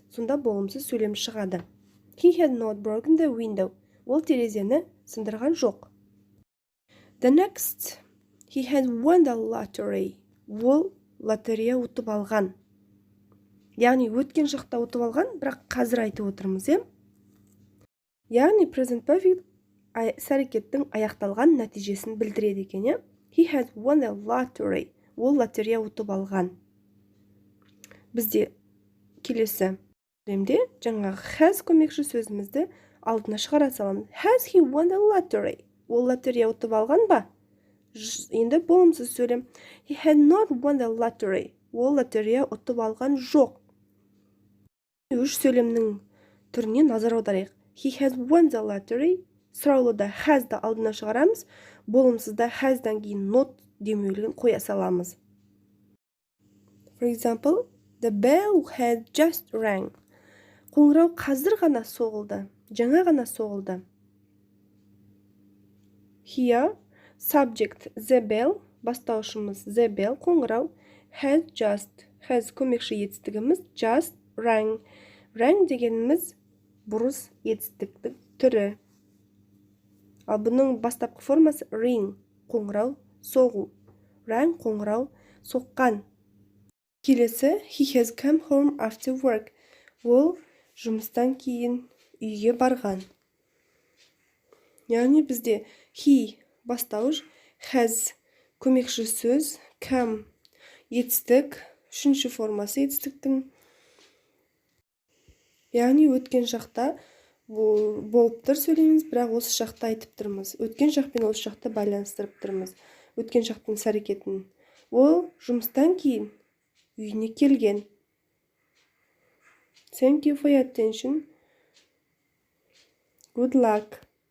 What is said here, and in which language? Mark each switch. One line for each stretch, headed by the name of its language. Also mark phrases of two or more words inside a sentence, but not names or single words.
Kazakh: Сонда болымсыз сөйлем шығады.
English: He had not broken the window.
Kazakh: Ол терезені сындырған жоқ.
English: The next, he had won the lottery.
Kazakh: Ол лотерея ұтып алған. Яғни өткен шақта ұтып алған, бірақ қазір айтып отырмыз, Яғни
English: present perfect
Kazakh: іс-әрекеттің аяқталған нәтижесін білдіреді екен, иә?
English: He has won the lottery.
Kazakh: Ол лотерея ұтып алған. Бізде келесі сөйлемде жаңағы has көмекші сөзімізді алдына шығара саламыз.
English: Has he won the lottery?
Kazakh: Ол лотерея ұтып алған ба? Енді болымсыз сөйлем.
English: He had not won the lottery.
Kazakh: Ол лотерея ұтып алған жоқ. Үш сөйлемнің түріне назар аударайық.
English: He has won the lottery.
Kazakh: Сұраулыда has-ды алдына шығарамыз. Болымсызда has-дан кейін not демеулігін қоя саламыз.
English: For example, the bell had just rang.
Kazakh: Қоңырау қазір ғана соғылды. Жаңа ғана соғылды.
English: Here, subject the bell, бастаушымыз the bell,
Kazakh: қоңырау, has көмекші етістігіміз,
English: just rang.
Kazakh: Rang дегеніміз бұрыс етістіктің түрі. Ал бұның бастапқы формасы ring, қоңырау, соғу. Rang, қоңырау, соққан. Келесі,
English: he has come home after work.
Kazakh: Ол жұмыстан кейін үйге барған. Яғни бізде he бастауыш, has көмекші сөз, come етістік, үшінші формасы етістіктің. Яғни өткен шақта болып тұр сөйлейміз, бірақ осы шақта айтып тұрмыз. Өткен шақпен осы шақта байланыстырып тұрмыз. Өткен шақтың іс-әрекетін. Ол жұмыстан кейін үйіне келген.
English: Thank you for your attention. Good luck.